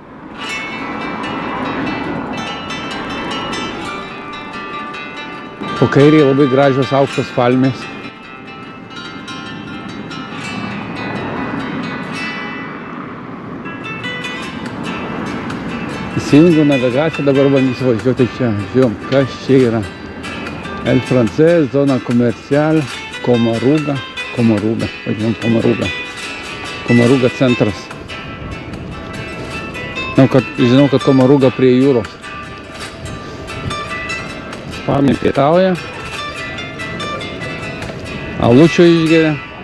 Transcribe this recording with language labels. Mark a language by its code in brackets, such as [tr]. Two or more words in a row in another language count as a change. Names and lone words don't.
[lt] Po kairėje labai gražios aukštos palmės. Įsijungiu navigaciją, dabar bandysiu važiuoti čia. Žiūrėjom, kas čia yra. [es] El Francés, zona comercial, [lt] Comarruga. Važiuojam Comarruga centras. Žinau, kad Comarruga prie jūros. Ispanai pietauja. Alučio išgeria.